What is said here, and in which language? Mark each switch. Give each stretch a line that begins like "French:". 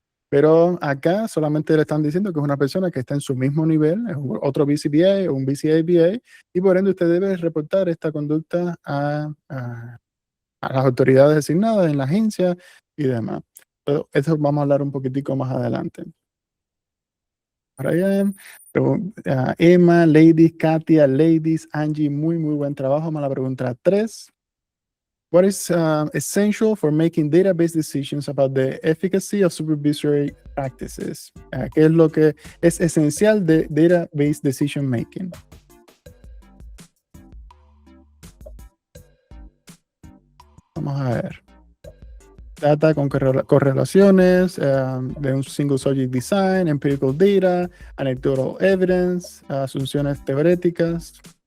Spanish: Pero acá solamente le están diciendo que es una persona que está en su mismo nivel, es otro BCBA o un BCABA, y por ende usted debe reportar esta conducta a las autoridades designadas en la agencia y demás. Pero eso vamos a hablar un poquitico más adelante. Para allá, Emma, Ladies, Katia, Ladies, Angie, muy buen trabajo. Vamos a la pregunta 3.
English: What is essential for making database decisions about the efficacy of supervisory practices?
Spanish: ¿Qué es lo que es esencial de
English: database decision making?
Spanish: Vamos a ver. Data con correlaciones de un
English: single subject design, empirical data, anecdotal evidence,
Spanish: asunciones teóricas.